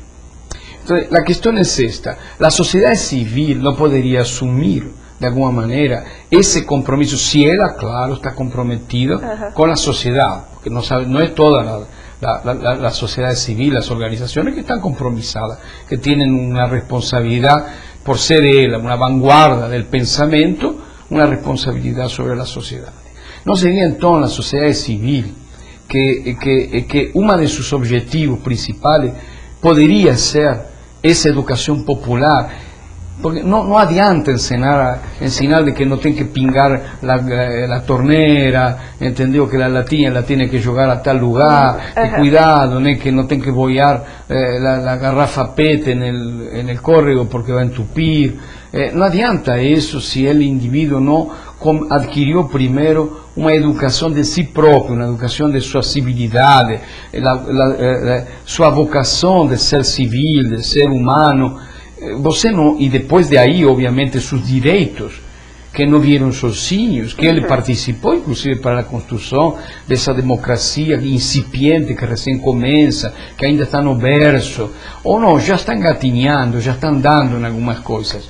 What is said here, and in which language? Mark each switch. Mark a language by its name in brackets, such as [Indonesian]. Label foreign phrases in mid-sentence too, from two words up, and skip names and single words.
[Spanish] Entonces, la cuestión es esta: la sociedad civil no podría asumir de alguna manera ese compromiso, si ella, claro, está comprometida con la sociedad, porque no es toda la sociedad civil, las organizaciones que están compromisadas, que tienen una responsabilidad por ser ella, una vanguardia del pensamiento, una responsabilidad sobre la sociedad. ¿No sería entonces la sociedad civil que uno de sus objetivos principales podría ser esa educación popular? Porque no [Portuguese] adianta ensinar [Spanish] de que no tiene que pingar la tornera, entendió que la latinha la tiene que jugar a tal lugar, que cuidado, que no tiene que boiar la garrafa PET en el córrego porque va a entupir. No adianta eso si el individuo no adquirió primero una educación de sí propio, una educación de su civilidad, su vocación de ser civil, de ser humano. [Portuguese] Você não, e depois de aí, obviamente, seus direitos, que não vieram sozinhos, que ele participou, inclusive, para a construção dessa democracia incipiente, que recém começa, que ainda está no berço, ou não, já está engatinhando, já está andando em algumas coisas.